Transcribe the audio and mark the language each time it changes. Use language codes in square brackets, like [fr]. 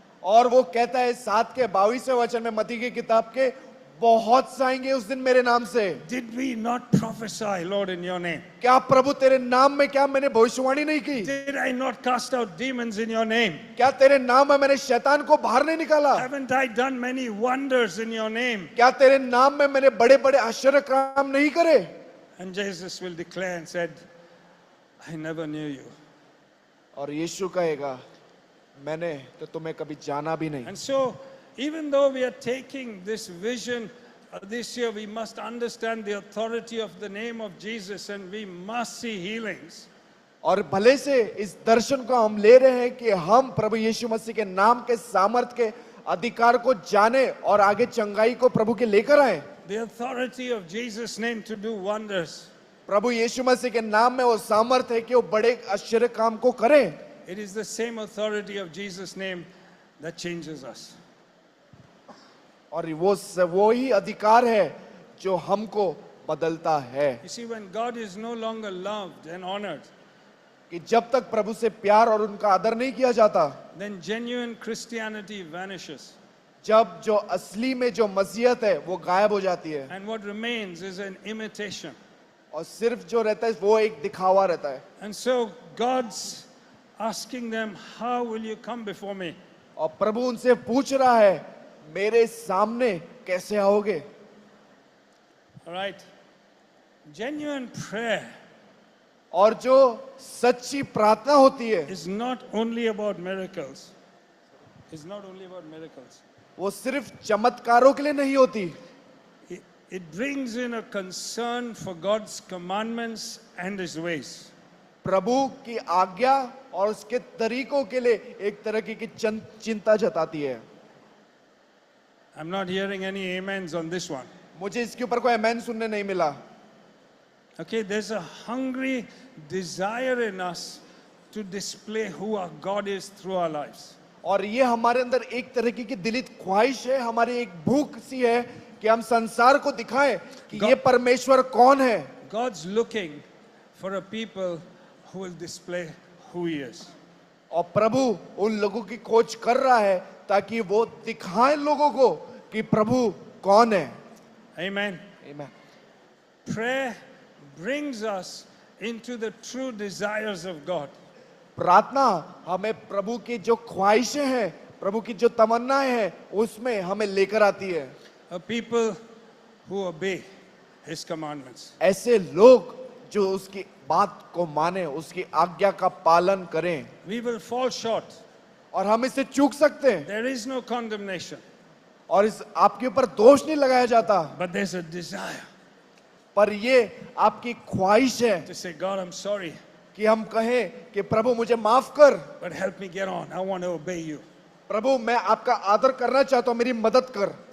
[hi] और वो कहता है 7 के 22वें वचन में मत्ती की किताब के, बहुत से आएंगे उस दिन मेरे नाम से। [en] Did we not prophesy, Lord, in your name? [hi] क्या प्रभु तेरे नाम में क्या मैंने भविष्यवाणी नहीं की? [en] Did I not cast out demons in your name? [hi] क्या तेरे नाम में मैंने शैतान को बाहर नहीं निकाला? [en] Haven't I done many wonders in your name? [hi] क्या तेरे नाम में मैंने बड़े बड़े आश्चर्य काम नहीं करे? [en] And Jesus will declare and said, I never knew you. [hi] और यीशु कहेगा, मैंने तो तुम्हें कभी जाना भी नहीं। [en] And so, even though we are taking this vision this year, we must understand the authority of the name of Jesus and we must see healings. [hi] और भले से इस दर्शन को हम ले रहे हैं कि हम प्रभु यीशु मसीह के नाम के सामर्थ के अधिकार को जाने और आगे चंगाई को प्रभु के लेकर आए। [en] The authority of Jesus' name to do wonders. [hi] प्रभु यीशु मसीह के नाम में वो सामर्थ है कि वो बड़े आश्चर्य काम को करे। [en] It is the same authority of Jesus' name that changes us. [hi] और वो ही अधिकार है जो हमको बदलता है। [en] You see, when God is no longer loved and honored, [hi] कि जब तक प्रभु से प्यार और उनका आदर नहीं किया जाता, [en] then genuine Christianity vanishes. [hi] जब जो असली में जो मसीहत है वो गायब हो जाती है [en] And what remains is an imitation. [hi] और सिर्फ जो रहता है वो एक दिखावा रहता है। [en] And so God's asking them, how will you come before me? [hi] और प्रभु उनसे पूछ रहा है, मेरे सामने कैसे आओगे? [en] All right. Genuine prayer [hi] और जो सच्ची प्रार्थना होती है [en] is not only about miracles. It's not only about miracles. [hi] वो सिर्फ चमत्कारों के लिए नहीं होती, [en] It brings in a concern for God's commandments and His ways. [hi] प्रभु की आज्ञा और उसके तरीकों के लिए एक तरह की चिंता जताती है। [en] I'm not hearing any amens on this one. [hi] मुझे इसके ऊपर कोई आमेन सुनने नहीं मिला। [en] Okay, there's a hungry desire in us to display who our God is through our lives. [hi] और ये हमारे अंदर एक तरीके की दिलित ख्वाहिश है, हमारी एक भूख सी है कि हम संसार को दिखाएं कि ये परमेश्वर कौन है। [en] God's looking for a people who will display who He is. [hi] और प्रभु उन लोगों की खोज कर रहा है ताकि वो दिखाएं लोगों को कि प्रभु कौन है। [en] Amen. Amen. Prayer brings us into the true desires of God. [hi] प्रार्थना हमें प्रभु की जो ख्वाहिशें हैं, प्रभु की जो तमन्नाएं हैं, उसमें हमें लेकर आती है। [en] A people who obey His commandments. [hi] ऐसे लोग जो उसकी बात को माने, उसकी आज्ञा का पालन करें। [en] We will fall short. [hi] और हम इससे चूक सकते हैं [en] There is no condemnation, [hi] और इस आपके ऊपर दोष नहीं लगाया जाता, [en] but there's a desire. [hi] पर ये आपकी ख्वाहिश है [en] to say, God, I'm sorry, [hi] कि हम कहें कि प्रभु मुझे माफ कर, [en] but help me get on. I want to obey you. [hi] प्रभु मैं आपका आदर करना चाहता हूं, मेरी मदद कर।